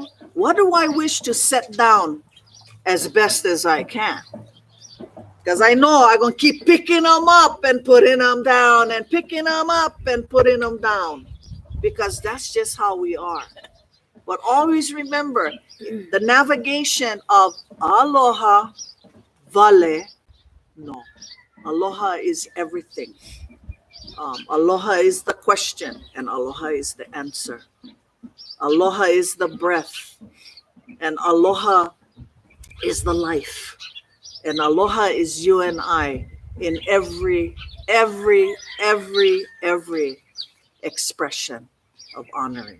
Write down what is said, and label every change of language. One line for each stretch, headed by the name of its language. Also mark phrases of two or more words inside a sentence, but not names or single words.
English: What do I wish to set down as best as I can? Because I know I'm going to keep picking them up and putting them down and picking them up and putting them down, because that's just how we are. But always remember the navigation of
Hawaiian: aloha, vale, no.
English: Aloha is everything. Aloha is the question, and aloha is the answer. Aloha is the breath, and aloha is the life. And aloha is you and I in every expression of honoring.